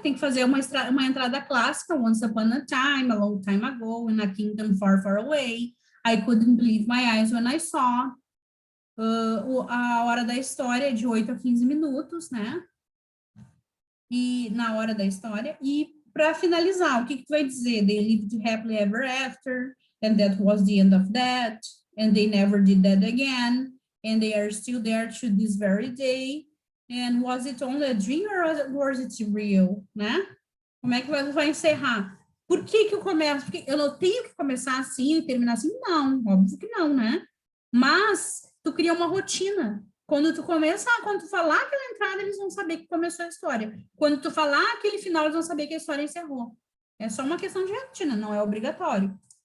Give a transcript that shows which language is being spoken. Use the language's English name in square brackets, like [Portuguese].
[Portuguese] Tem que fazer uma entrada clássica, [English] Once Upon a Time, a Long Time Ago, in a Kingdom Far, Far Away, I Couldn't Believe My Eyes When I Saw. [Portuguese] A hora da história é de 8 a 15 minutos, né? E na hora da história. E para finalizar, o que tu vai dizer? [English] They lived happily ever after, and that was the end of that, and they never did that again, and they are still there to this very day, and was it only a dream or was it real, né? [Portuguese] Como é que vai encerrar? Por que eu começo? Porque eu não tenho que começar assim e terminar assim? Não, óbvio que não, né? Mas tu cria uma rotina. Quando tu falar aquela entrada, eles vão saber que começou a história. Quando tu falar aquele final, eles vão saber que a história encerrou. É só uma questão de rotina, não é obrigatório.